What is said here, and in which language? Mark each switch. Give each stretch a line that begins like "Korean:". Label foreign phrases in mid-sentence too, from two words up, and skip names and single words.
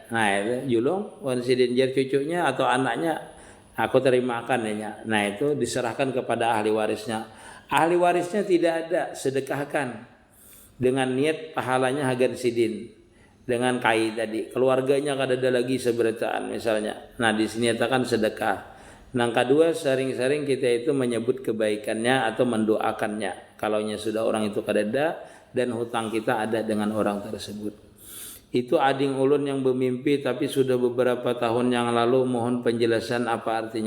Banjar: Nah itu julung wan sidin jar cucunya atau anaknya aku terimakan ya.
Indonesian: Nah itu diserahkan kepada ahli warisnya. Ahli warisnya tidak ada, sedekahkan dengan niat pahalanya hagan sidin dengan kai tadi.
Banjar: Keluarganya kada ada lagi seberataan misalnya. Nah di sini nyatakan sedekah.
Indonesian: Yang kedua, sering-sering kita itu menyebut kebaikannya atau mendoakannya.
Banjar: Kalaunya sudah orang itu kadada dan hutang kita ada dengan orang tersebut.
Indonesian: Itu ading ulun yang bermimpi tapi sudah beberapa tahun yang lalu, mohon penjelasan apa artinya.